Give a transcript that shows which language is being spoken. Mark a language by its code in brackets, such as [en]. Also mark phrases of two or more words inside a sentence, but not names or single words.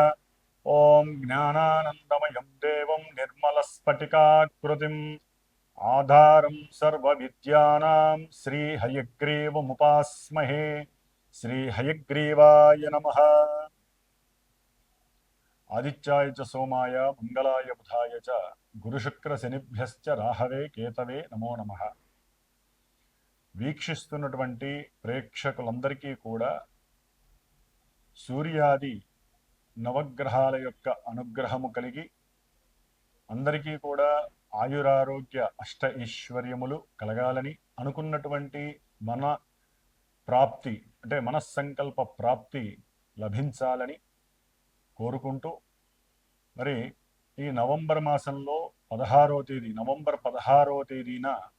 [sa] ओं ज्ञानानन्दमयं देवं निर्मलस्फटिकाकृतिम् आधारं सर्वविद्यानां श्रीहयग्रीवमुपास्महे। श्रीहयग्रीवाय नमः। आदित्याय च सोमाय मंगलाय बुधाय च गुरुशुक्रशनिभ्यश्च राहवे केतवे नमो नमः। [te] వీక్షిస్తున్నటువంటి ప్రేక్షకులందరికీ కూడా సూర్యాది నవగ్రహాల యొక్క అనుగ్రహము కలిగి అందరికీ కూడా ఆయురారోగ్య అష్ట ఐశ్వర్యములు కలగాలని అనుకున్నటువంటి మన ప్రాప్తి అంటే మనస్సంకల్ప ప్రాప్తి లభించాలని కోరుకుంటూ మరి ఈ నవంబర్ మాసంలో 16వ తేదీ నవంబర్ 16వ తేదీన